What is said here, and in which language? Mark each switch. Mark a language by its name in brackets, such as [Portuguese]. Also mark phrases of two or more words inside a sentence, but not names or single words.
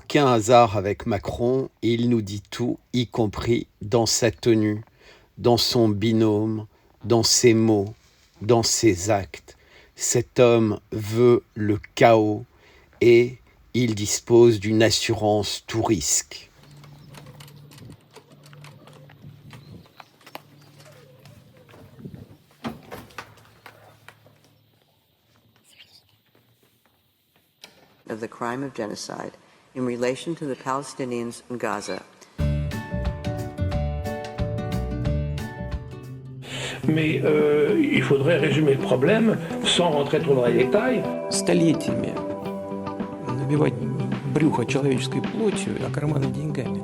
[French] Aucun hasard avec Macron, il nous dit tout, y compris dans sa tenue, dans son binôme, dans ses mots, dans ses actes. Cet homme veut le chaos et il dispose d'une assurance tout risque. [English] Of the crime of genocide in relation to the Palestinians in Gaza. [French] Mais il faudrait résumer le problème sans rentrer trop dans les détails. [Russian] Столетиями набивать брюхо человеческой плотью, а карманы деньгами.